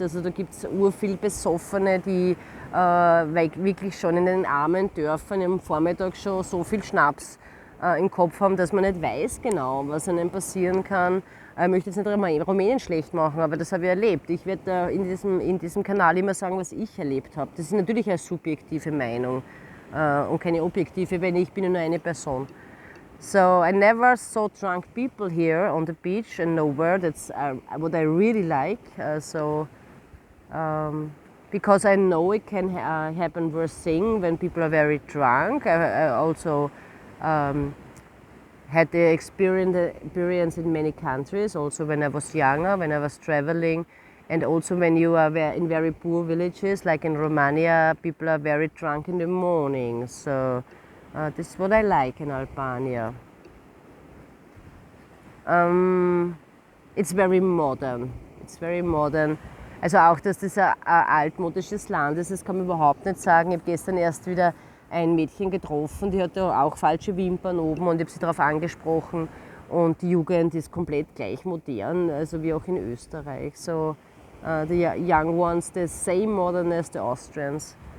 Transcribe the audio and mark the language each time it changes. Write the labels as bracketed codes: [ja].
[de] Also da gibt es urviel Besoffene, die wirklich schon in den armen Dörfern am Vormittag schon so viel Schnaps im Kopf haben, dass man nicht weiß genau, was einem passieren kann. Ich möchte jetzt nicht Rumänien schlecht machen, aber das habe ich erlebt. Ich werde in diesem Kanal immer sagen, was ich erlebt habe. Das ist natürlich eine subjektive Meinung und keine objektive, weil ich bin ja nur eine Person. [en] So I never saw drunk people here on the beach and nowhere. That's what I really like. Because I know it can happen worse thing when people are very drunk. I also had the experience in many countries, also when I was younger, when I was traveling, and also when you are in very poor villages, like in Romania, people are very drunk in the morning. So this is what I like in Albania. It's very modern. It's very modern. [de] Also auch, dass das ein altmodisches Land ist, das kann man überhaupt nicht sagen. Ich habe gestern erst wieder ein Mädchen getroffen, die hatte auch falsche Wimpern oben, und ich habe sie darauf angesprochen. Und die Jugend ist komplett gleich modern, also wie auch in Österreich. [en] So the young ones, the same modern as the Austrians.